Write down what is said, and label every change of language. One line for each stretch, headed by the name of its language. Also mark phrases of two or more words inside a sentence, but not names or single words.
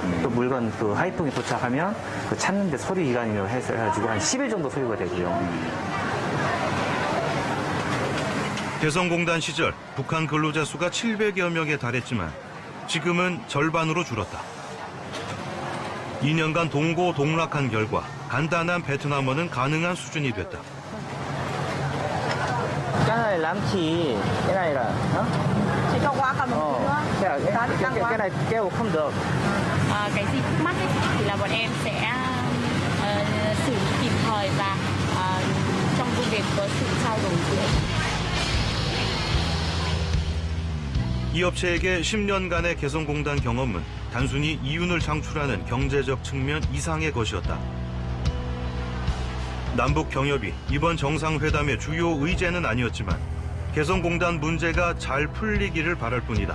Korean: 또 물건 또 하이퐁에 도착하면 찾는데 서류 기간이며 해가지고 한 10일 정도 소요가 되고요. 개성공단 시절 북한 근로자 수가 700여 명에 달했지만 지금은 절반으로 줄었다. 2년간 동고동락한 결과 간단한 베트남어는 가능한 수준이 됐다.
Vietnamese: Cái này làm chi? Cái này là Chị cho qua cầm một cái này kêu không được. Cái gì thắc mắc ấy, thì là bọn em sẽ xử lý kịp thời và trong công việc có sự trao đổi giữa.
Korean: 이 업체에게 10년간의 개성공단 경험은 단순히 이윤을 창출하는 경제적 측면 이상의 것이었다. 남북 경협이 이번 정상회담의 주요 의제는 아니었지만 개성공단 문제가 잘 풀리기를 바랄 뿐이다.